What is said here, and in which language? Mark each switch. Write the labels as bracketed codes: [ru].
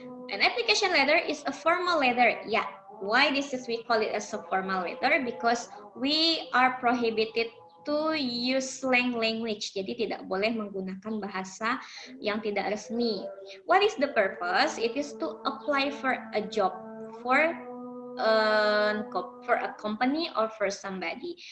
[en] An application letter is a formal letter. Yeah. Why we call it as a formal letter? Because we are prohibited to use slang language. [id] Jadi tidak boleh menggunakan bahasa yang tidak resmi. [en] What is the purpose? It is to apply for a job, for a company or for somebody.